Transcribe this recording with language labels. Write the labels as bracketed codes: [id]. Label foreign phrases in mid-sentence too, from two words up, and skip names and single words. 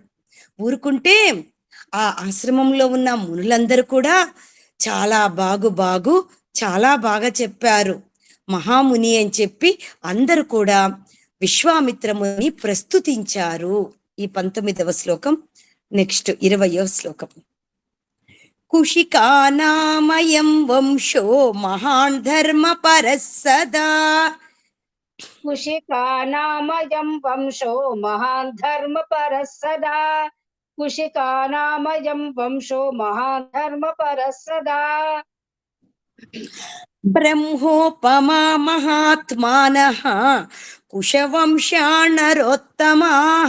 [te] ఊరుకుంటే ఆ ఆశ్రమంలో ఉన్న మునులందరూ కూడా చాలా చాలా బాగా చెప్పారు మహాముని అని చెప్పి అందరూ కూడా విశ్వామిత్రముని ప్రస్తుతించారు. ఈ 19వ శ్లోకం. నెక్స్ట్ 20వ శ్లోకం. [sa] కుషికానామయం వంశో మహాన్ ధర్మ పరస్సదా कुशिकानामयं वंशो महान् धर्मपरः सदा कुशिकानामयं वंशो महाधर्मपरः सदा। ब्रह्मोपमा महात्मानः कुशवंशानरोत्तमाः।